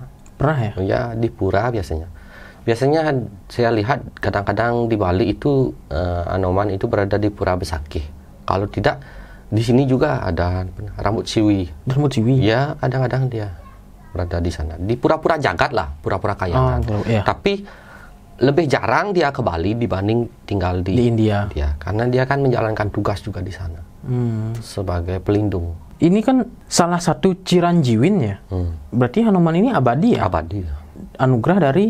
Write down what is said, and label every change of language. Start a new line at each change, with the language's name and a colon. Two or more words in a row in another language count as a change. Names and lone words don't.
Indonesian: ya? Ya, di pura biasanya. Biasanya saya lihat kadang-kadang di Bali itu Hanuman itu berada di Pura Besakih. Kalau tidak Di sini juga ada rambut siwi. Rambut siwi? Ya, kadang-kadang dia berada di sana. Di pura-pura jagat lah, pura-pura kayangan. Iya. Tapi lebih jarang dia ke Bali dibanding tinggal di India. Karena dia kan menjalankan tugas juga di sana sebagai pelindung. Ini kan salah satu Ciranjiwin ya. Berarti Hanuman ini abadi ya? Abadi. Anugerah dari